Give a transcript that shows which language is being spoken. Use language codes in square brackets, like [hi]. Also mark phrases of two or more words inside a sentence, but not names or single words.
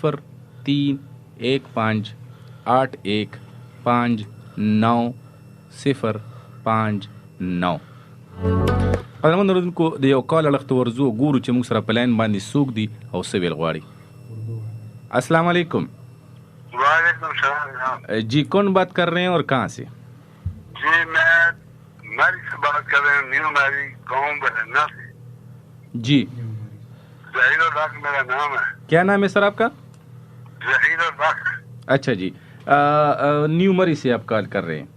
[ps] 0315 81 59 قدرمن اوریدونکو د یو کال اړخته ورځو ګورو چې موږ سره په لاین باندې څوک دي او څه ویل غواړي. [ar] السلام علیکم. وعلیکم السلام. [ur] جی کون بات کر رہے ہیں اور کہاں سے؟ جی میں میری سے بات کر رہے ہیں، نیو میری گاؤں بہرنا سے. جی ظہیر الحق میرا نام ہے. کیا نام ہے سر آپ کا؟ ظہیر الحق. اچھا جی نیو مری سے آپ کال کر رہے ہیں.